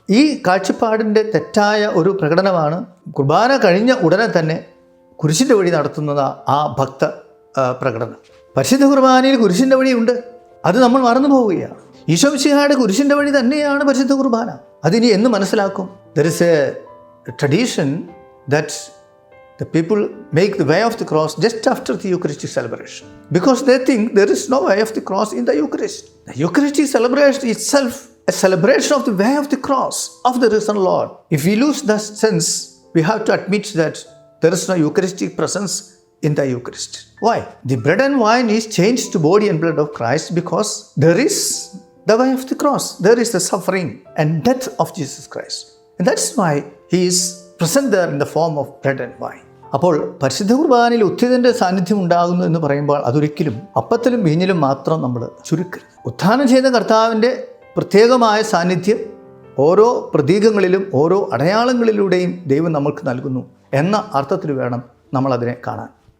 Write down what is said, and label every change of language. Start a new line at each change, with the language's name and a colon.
Malayalam: ഈ കാഴ്ചപ്പാടിൻ്റെ തെറ്റായ ഒരു പ്രകടനമാണ് കുർബാന കഴിഞ്ഞ ഉടനെ തന്നെ കുരിശിൻ്റെ വഴി നടത്തുന്നത്. ആ ഭക്ത പ്രകടനം പരിശുദ്ധ കുർബാനയിൽ കുരിശിൻ്റെ വഴിയുണ്ട്, അത് നമ്മൾ മറന്നു പോവുകയാണ്. ഈശോ മിശിഹായുടെ കുരിശിൻ്റെ വഴി തന്നെയാണ് പരിശുദ്ധ കുർബാന. അതിനി എന്ന് മനസ്സിലാക്കും?
English: There is a tradition that the people make the way of the cross just after the Eucharistic celebration, because they think there is no way of the cross in the Eucharist. The Eucharistic celebration itself a celebration of the way of the cross of the risen Lord. If we lose that sense, we have to admit that there is no Eucharistic presence in the Eucharist. Why? The bread and wine is changed to body and blood of Christ because there is the way of the cross. There is the suffering and death of Jesus Christ. And that's why he is present there in the form of bread and wine.
Malayalam: അപ്പോൾ പരിശുദ്ധ കുർബാനയിൽ ഉത്ഥിതൻ്റെ സാന്നിധ്യം ഉണ്ടാകുന്നു എന്ന് പറയുമ്പോൾ അതൊരിക്കലും അപ്പത്തിലും വീഞ്ഞിലും മാത്രം നമ്മൾ ചുരുക്കരുത്. ഉത്ഥാനം ചെയ്ത കർത്താവിൻ്റെ പ്രത്യേകമായ സാന്നിധ്യം ഓരോ പ്രതീകങ്ങളിലും ഓരോ അടയാളങ്ങളിലൂടെയും ദൈവം നമ്മൾക്ക് നൽകുന്നു എന്ന അർത്ഥത്തിൽ വേണം നമ്മളതിനെ കാണാൻ.